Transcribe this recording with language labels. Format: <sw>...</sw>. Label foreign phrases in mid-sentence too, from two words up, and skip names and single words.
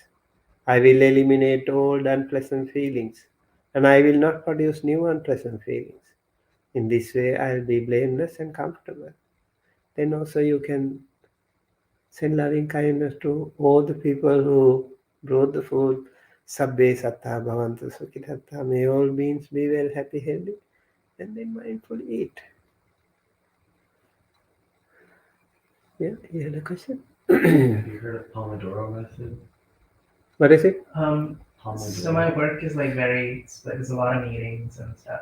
<en>I will eliminate old unpleasant feelings, and I will not produce new unpleasant feelings. In this way, I'll be blameless and comfortable. Then also you can send loving kindness to all the people who brought the food.</en> <pi>Sabbe satta bhavantu sukhitatta.</pi> <en>May all beings be well, happy, healthy, and then mindful eat. Yeah, you had a question? Have you heard of Pomodoro method? What is it? So my work is like very, like, there's a lot of meetings and stuff.</en>